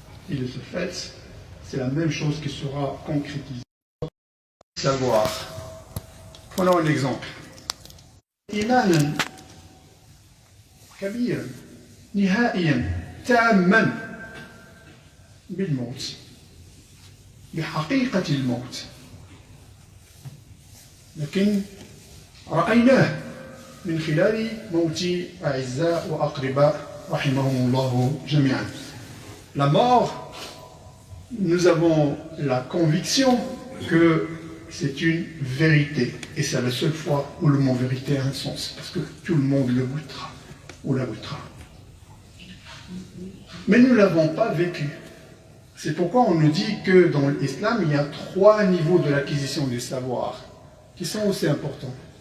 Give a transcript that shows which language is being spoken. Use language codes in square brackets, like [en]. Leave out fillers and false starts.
[fr] Et de ce fait, c'est la même chose qui sera concrétisée. Savoir. Prenons un exemple. [ar] Imanan kabiran, nihaiyan, tamman بالموت بحقيقة الموت لكن رأيناه من خلال موت أعزاء وأقرباء رحمهم الله جميعا. [fr] La mort, nous avons la conviction que c'est une vérité. Et c'est la seule fois où le mot vérité a un sens, parce que tout le monde le goûtera ou la goûtera. Mais nous ne l'avons pas vécu. C'est pourquoi on nous dit que dans l'islam, il y a 3 niveaux de l'acquisition du savoir qui sont aussi importants.